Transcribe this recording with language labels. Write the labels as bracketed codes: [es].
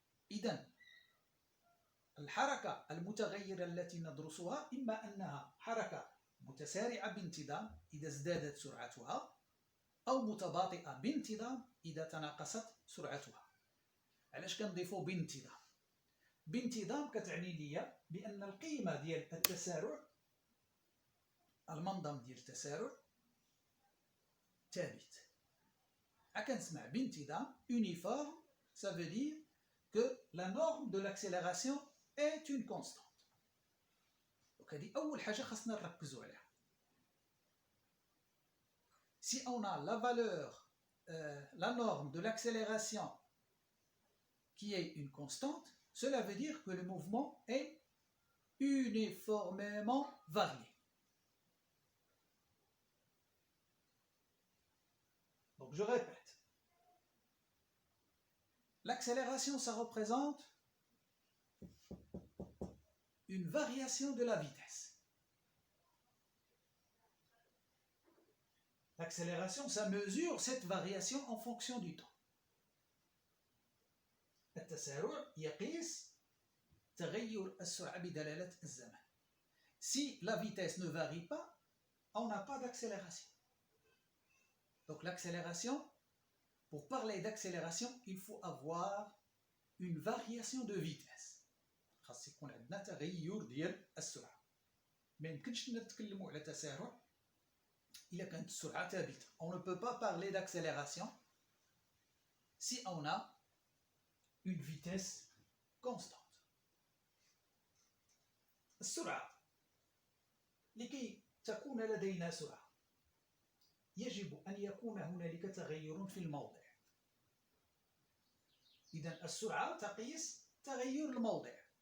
[ar] إذن الحركة المتغيرة التي ندرسها إما أنها حركة متسارعة بانتظام إذا ازدادت سرعتها، أو متباطئة بانتظام إذا تناقصت سرعتها. علاش كنضيفو بانتظام؟ بانتظام كتعني ليا بأن القيمة ديال التسارع، المنظم ديال التسارع ثابت. كنسمع بانتظام [fr] uniforme, ça veut dire que la norme de l'accélération est une constante. [ar] Donc هذه أول حاجة خاصنا نركزوا عليها. [fr] Si on a la valeur, la norme de l'accélération qui est une constante, cela veut dire que le mouvement est uniformément varié. Donc je répète. L'accélération, ça représente une variation de la vitesse. L'accélération, ça mesure cette variation en fonction du temps. [ar] التسارع يقيس تغير السرعة بدلالة الزمن. [fr] Si la vitesse ne varie pas, on n'a pas d'accélération. Donc l'accélération, pour parler d'accélération, il faut avoir une variation de vitesse. [ar] خاص يكون عندنا تغير ديال السرعة. ما يمكنش نتكلموا على تسارع إلا كانت السرعة ثابتة. [fr] On ne peut pas parler d'accélération si on a une vitesse constante. [ar] السرعة لكي تكون لدينا سرعة يجب أن يكون هنالك تغير في الموضع. إذن السرعة تقيس تغير الموضع.